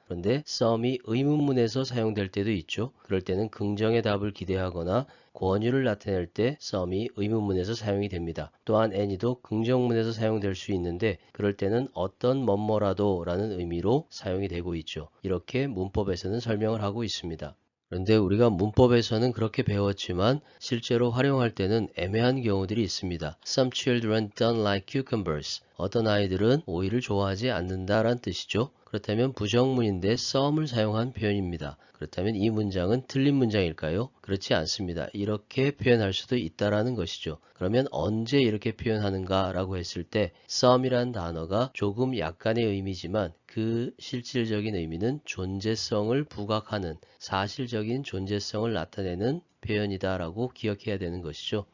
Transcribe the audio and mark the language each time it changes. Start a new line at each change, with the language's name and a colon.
Korean: 그런데 some이 의문문에서 사용될 때도 있죠. 그럴 때는 긍정의 답을 기대하거나 권유를 나타낼 때 some이 의문문에서 사용이 됩니다. 또한 any도 긍정문에서 사용될 수 있는데 그럴 때는 어떤 뭐뭐라도 라는 의미로 사용이 되고 있죠. 이렇게 문법에서는 설명을 하고 있습니다. 그런데 우리가 문법에서는 그렇게 배웠지만 실제로 활용할 때는 애매한 경우들이 있습니다.
English: Some children don't like cucumbers.
Korean: 어떤 아이들은 오이를 좋아하지 않는다란 뜻이죠. 그렇다면 부정문인데 some을 사용한 표현입니다. 그렇다면 이 문장은 틀린 문장일까요? 그렇지 않습니다. 이렇게 표현할 수도 있다라는 것이죠. 그러면 언제 이렇게 표현하는가 라고 했을 때 some이란 단어가 조금 약간의 의미지만 그 실질적인 의미는 존재성을 부각하는 사실적인 존재성을 나타내는 표현이다 라고 기억해야 되는 것이죠.